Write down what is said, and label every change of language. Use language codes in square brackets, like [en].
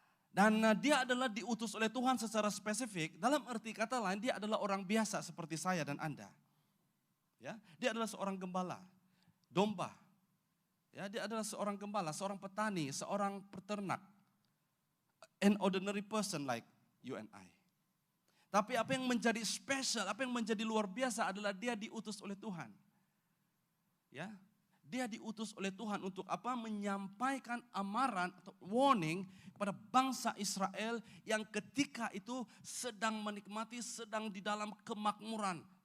[id] Dan dia adalah diutus oleh Tuhan secara spesifik, dalam arti kata lain dia adalah orang biasa seperti saya dan Anda. Ya, dia adalah seorang gembala, domba. Ya, dia adalah seorang gembala, seorang petani, seorang peternak. [en] An ordinary person like you and I. [id] Tapi apa yang menjadi spesial, apa yang menjadi luar biasa adalah dia diutus oleh Tuhan. Ya, dia diutus oleh Tuhan untuk apa? Menyampaikan amaran atau warning kepada bangsa Israel yang ketika itu sedang menikmati, sedang di dalam kemakmuran.